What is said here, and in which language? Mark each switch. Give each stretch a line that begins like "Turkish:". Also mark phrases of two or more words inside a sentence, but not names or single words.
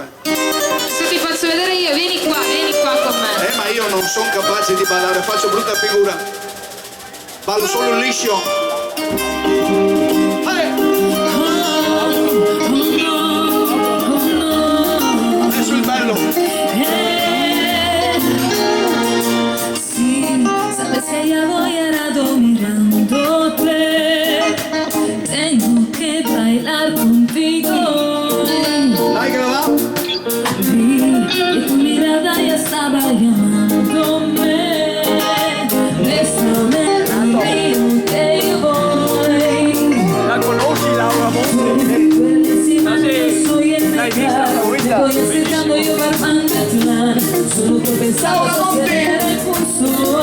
Italian: Se ti faccio vedere io, vieni qua con me. Ma io non sono capace di ballare, faccio brutta figura. Ballo solo il liscio. Adesso il bello.
Spanish: Sí, sabes que ya voy a rato mirándote. Tengo que bailar contigo.
Italian: Dai che la va.
Spanish: Vi que tu mirada ya estaba llamándome. Bésame, amigo, que yo voy.
Italian: La conosci Laura Monte?
Spanish: Bellísima,
Italian: Ah, sì.
Spanish: no soy el
Italian: L'hai vista,
Spanish: mejor.
Italian: l'ho vista.
Spanish: Me voy acercando yo barbando tu mano. Solo por pensar acelerar el pulso.